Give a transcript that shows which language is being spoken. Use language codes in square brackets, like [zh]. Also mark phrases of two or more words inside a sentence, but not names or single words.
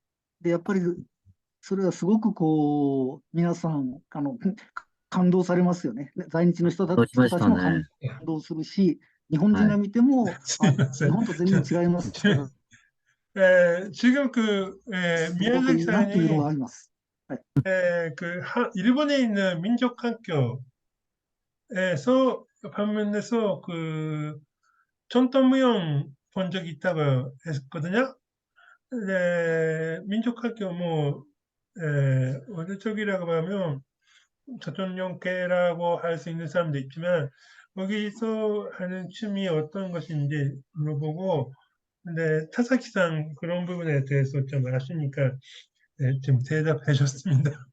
[ja] で、やっぱりそれはすごく皆さん、感動されますよね。在日のそうしまし人たちも感たね。動するし、日本人はい。が見ても、すいません。日本と全然違いますから、中国、す宮ごくいいな崎さんというのに、はあります。はい。 [ko] 일본에 있는 민족학교, 에서 방문해서 전통무용 본 적이 있다고 했거든요. 네, 민족학교 어느 쪽이라고 하면 조선용계라고 할 수 있는 사람도 있지만 거기서 하는 춤이 어떤 것인지 물어보고 근데 타사키상 그런 부분에 대해서 좀 아시니까 네, 좀 대답해 줬습니다.